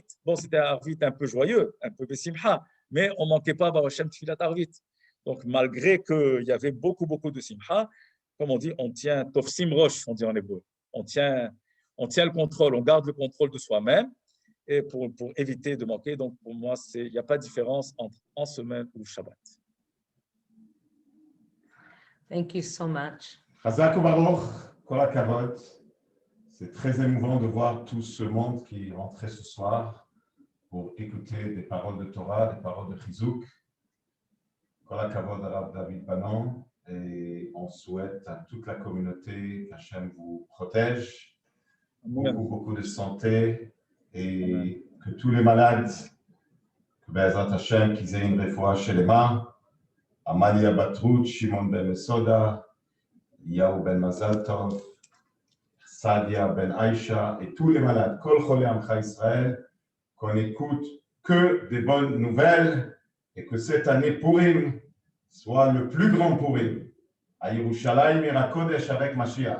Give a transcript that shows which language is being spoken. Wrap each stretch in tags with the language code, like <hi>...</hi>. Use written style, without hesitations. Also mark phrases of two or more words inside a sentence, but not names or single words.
<fr>Bon, c'était Arvit un peu joyeux, un peu simcha, mais on ne manquait pas</fr> <he>ברוך השם תפילת ערבית.</he> <fr>Donc, malgré qu'il y avait beaucoup de simcha, comme on dit, on tient</fr> <he>תופסים ראש,</he> <fr>on dit en hébreu. On tient le contrôle, on garde le contrôle de soi-même et pour éviter de manquer. Donc, pour moi, il n'y a pas de différence entre en semaine ou Shabbat.</fr> <en>Thank you so much.</en> <he>חזק וברוך, כל הכבוד.</he> <fr>C'est très émouvant de voir tout ce monde qui est rentré ce soir pour écouter des paroles de Torah, des paroles de Chizouk.</fr> <he>כל הכבוד</he> <fr>à Rav David Banon. Et on souhaite à toute la communauté qu'Hachem vous protège, beaucoup de santé et que tous les malades, que</fr> <he>בעזרת השם,</he> <fr>qu'ils aient une réfoua chez les mains. Amalia Batrout, Shimon ben Mesoda, Yaou ben Mazal Tov, Sadia ben Aïcha et tous les malades,</fr> <he>כל חולי עמך ישראל,</he> <fr>qu'on écoute que des bonnes nouvelles et que cette année Purim soit le plus grand Purim à Yerushalayim et à Kodesh avec Mashiach.</fr>